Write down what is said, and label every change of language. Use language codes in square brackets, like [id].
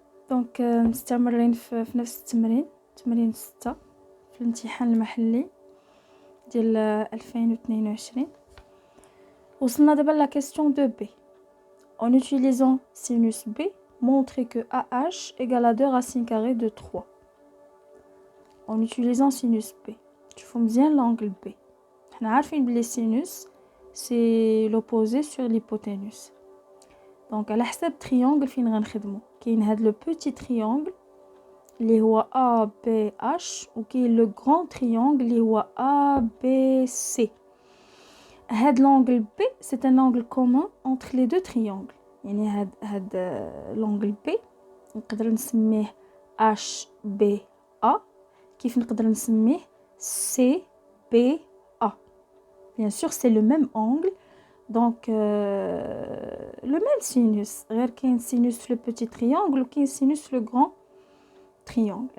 [ar] دونك مستمرين في نفس التمرين، تمرين 6 في الامتحان المحلي ديال 2022. وصلنا دابا [fr] لا question de B. En utilisant sinus B, montrez que AH égale à 2 racines carrées de 3. En utilisant sinus B. [ar] تشوفوا مزيان [fr] l'angle B. [ar] حنا عارفين بلي [fr] sinus c'est l'opposé sur l'hypoténuse. [ar] دونك على حساب triangle فين غنخدمو كاين هاد لو بوتي triangle اللي هو ABH وكاين لو غران triangle اللي هو ABC. [fr] هاد l'angle B c'est un angle commun entre les deux triangles. [ar] يعني هاد l'angle B نقدر نسميه HBA كيف نقدر نسميه CBA. [fr] Bien sûr c'est le même angle. Donc le même sinus [ar] غير كاين [fr] sinus في le petit triangle [ar] وكاين [fr] sinus في le grand triangle.